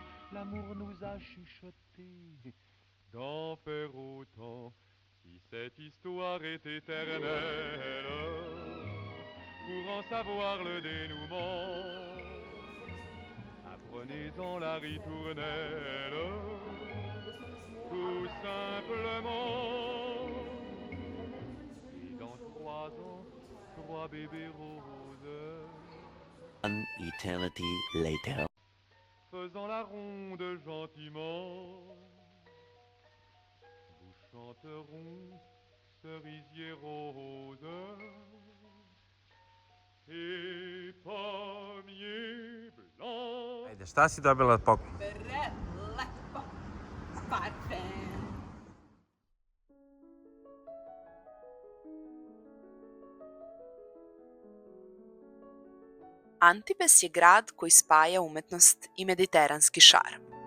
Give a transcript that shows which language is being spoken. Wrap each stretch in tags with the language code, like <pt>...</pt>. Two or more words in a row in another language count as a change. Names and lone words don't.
<fr>L'amour nous a chuchoté d'en faire autant Si cette histoire est éternelle, pour en savoir le dénouement, apprenez-en la ritournelle, tout simplement. Et dans 3 ans, 3 bébés roses,</fr> <en>One eternity later.</en> <fr>faisant la ronde gentiment, vous chanteront cerisier rose et pommier blanc.</fr> <sr>Ajde, šta si dobila od poklona? Prelepo parfem. Antibes je grad koji spaja umetnost i mediteranski šarm.</sr>